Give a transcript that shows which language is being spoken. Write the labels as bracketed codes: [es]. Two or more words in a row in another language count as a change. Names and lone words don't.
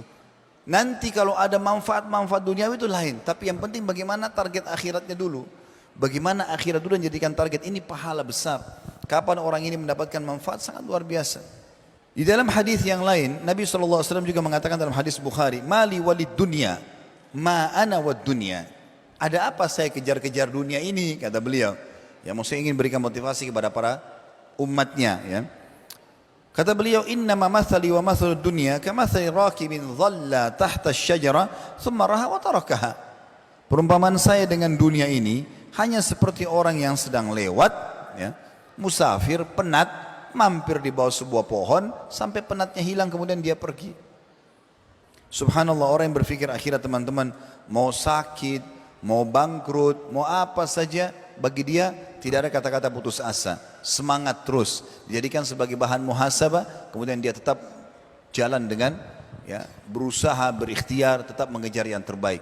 [id] Nanti kalau ada manfaat-manfaat duniawi itu lain. Tapi yang penting bagaimana target akhiratnya dulu. Bagaimana akhirat dulu menjadikan target ini pahala besar. Kapan orang ini mendapatkan manfaat sangat luar biasa. Di dalam hadis yang lain, Nabi SAW juga mengatakan dalam hadis Bukhari, [ar] ما لي وللدنيا ما أنا والدنيا. [id] Ada apa saya kejar-kejar dunia ini, kata beliau. Ya, maksudnya ingin berikan motivasi kepada para umatnya, ya. Kata beliau, [ar] إنما مثلي ومثل الدنيا كمثل راكب ظل تحت شجرة ثم راح وتركها. [id] Perumpamaan saya dengan dunia ini hanya seperti orang yang sedang lewat, ya, musafir, penat, mampir di bawah sebuah pohon sampai penatnya hilang kemudian dia pergi. Subhanallah, orang yang berpikir akhirat teman-teman, mau sakit, mau bangkrut, mau apa saja, bagi dia tidak ada kata-kata putus asa, semangat terus, dijadikan sebagai bahan muhasabah, kemudian dia tetap jalan dengan, ya, berusaha, berikhtiar, tetap mengejar yang terbaik.